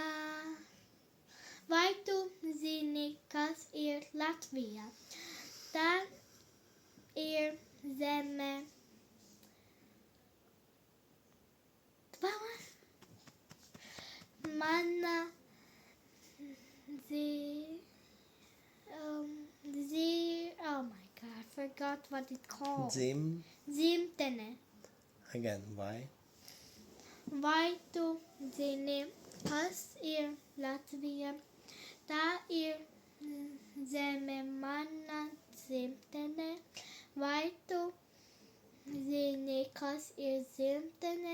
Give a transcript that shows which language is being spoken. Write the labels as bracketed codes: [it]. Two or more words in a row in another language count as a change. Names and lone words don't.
[lv] Vai tu zini, kas ir Latvija? Tā ir zeme. [en] Mana oh my god, I forgot what it's called. [lv] Dzimtene. [en] Again, [lv] vai? Vai tu zini, kas ir Latvija? Tā ir zeme, mana dzimtene. Vai tu zini, kas ir dzimtene?